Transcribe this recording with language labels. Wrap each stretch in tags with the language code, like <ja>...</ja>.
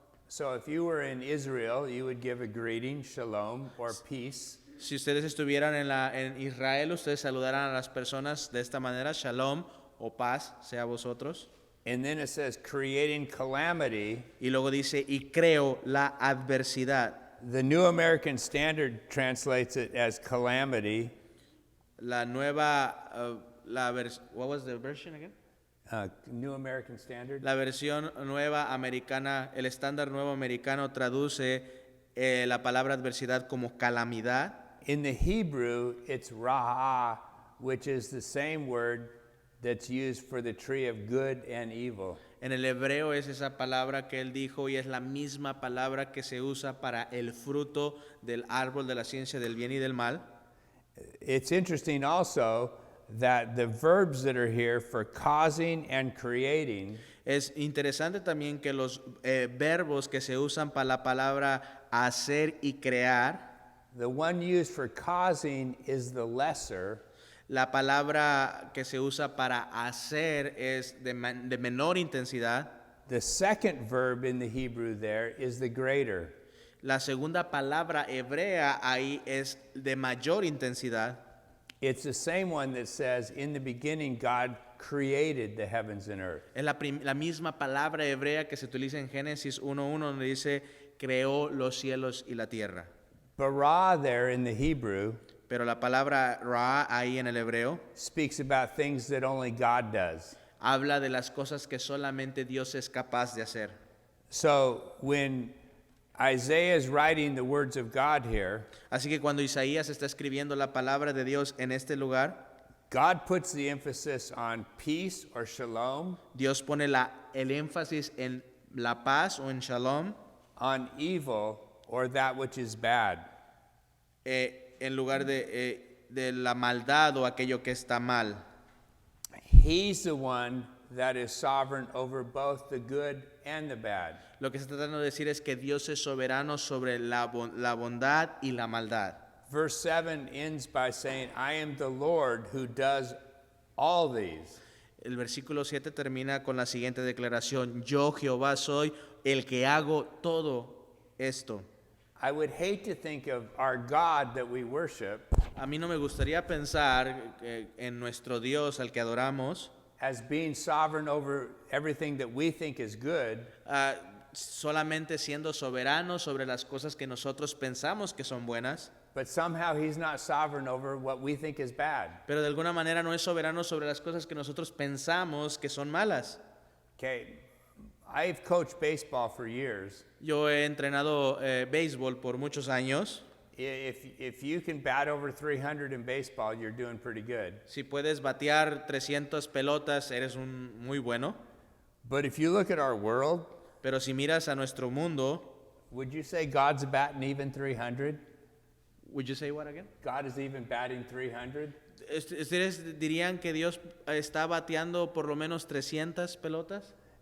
<en>So if you were in Israel, you would give a greeting, shalom, or peace.</en> <es>Si ustedes estuvieran en Israel, ustedes saludarán a las personas de esta manera, shalom o paz sea vosotros.</es> <en>And then it says creating calamity.</en> <es>Y luego dice, y creo la adversidad.</es> <en>The New American Standard translates it as calamity.</en> <es>La nueva,</es> <en>what was the version again? New American Standard.</en> <es>La versión nueva americana, el estándar nuevo americano traduce la palabra adversidad como calamidad.</es> <en>In the Hebrew, it's raha, which is the same word that's used for the tree of good and evil.</en> <es>En el hebreo es esa palabra que él dijo y es la misma palabra que se usa para el fruto del árbol de la ciencia del bien y del mal.</es> <en>It's interesting also that the verbs that are here for causing and creating</en> <es>Es interesante también que los verbos que se usan para la palabra hacer y crear,</es> <en>the one used for causing is the lesser,</en> <es>la palabra que se usa para hacer es de menor intensidad.</es> <en>the second verb in the Hebrew there is the greater.</en> <es>La segunda palabra hebrea ahí es de mayor intensidad.</es> <en>It's the same one that says, in the beginning, God created the heavens and earth.</en> <es>Es la misma palabra hebrea que se utiliza en Génesis 1:1 donde dice creó los cielos y la tierra.</es> <en>Bara there in the Hebrew</en> <es>Pero la palabra ra ahí en el hebreo</es> <en>speaks about things that only God does.</en> <es>habla de las cosas que solamente Dios es capaz de hacer.</es> <en>So when Isaiah is writing the words of God here,</en> <es>Así que cuando Isaías está escribiendo la palabra de Dios en este lugar,</es> <en>God puts the emphasis on peace or shalom,</en> <es>Dios pone el énfasis en la paz o en shalom,</es> <en>on evil or that which is bad.</en> <es>en lugar de la maldad o aquello que está mal.</es> <en>He's the one that is sovereign over both the good and the bad.</en> <es>Lo que se está tratando de decir es que Dios es soberano sobre la bondad y la maldad.</es> <en>Verse 7 ends by saying, I am the Lord who does all these.</en> <es>El versículo 7 termina con la siguiente declaración: Yo, Jehová, soy el que hago todo esto.</es> <en>I would hate to think of our God that we worship</en> <es>A mí no me gustaría pensar en nuestro Dios al que adoramos</es> <en>as being sovereign over everything that we think is good,</en> <es>solamente siendo soberano sobre las cosas que nosotros pensamos que son buenas,</es> <en>but somehow he's not sovereign over what we think is bad.</en> <es>pero de alguna manera no es soberano sobre las cosas que nosotros pensamos que son malas.</es> <en>Okay, I've coached baseball for years.</en> <es>Yo he entrenado béisbol por muchos años.</es> <en>If you can bat over 300 in baseball, you're doing pretty good.</en> <es>Si puedes batear 300 pelotas, eres muy bueno.</es> <en>But if you look at our world,</en> <es>Pero si miras a nuestro mundo,</es> <en>would you say God's batting even 300? would you say what again? God is even batting 300?</en> <es>¿Ustedes dirían que Dios está bateando por lo menos 300 pelotas?</es>